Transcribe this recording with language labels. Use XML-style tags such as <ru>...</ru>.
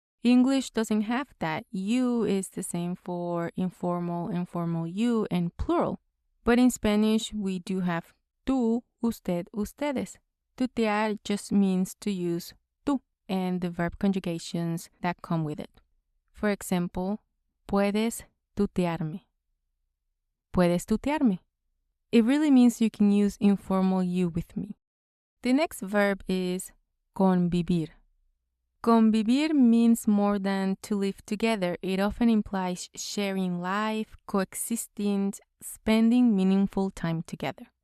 <en>English doesn't have that. You is the same for informal, informal you, and plural. But in Spanish, we do have tú, usted, ustedes. Tutear just means to use tú and the verb conjugations that come with it. For example,</en> <es>puedes tutearme. Puedes tutearme.</es> <en>It really means you can use informal you with me. The next verb is convivir. Convivir means more than to live together. It often implies sharing life, coexisting, spending meaningful time together.</en>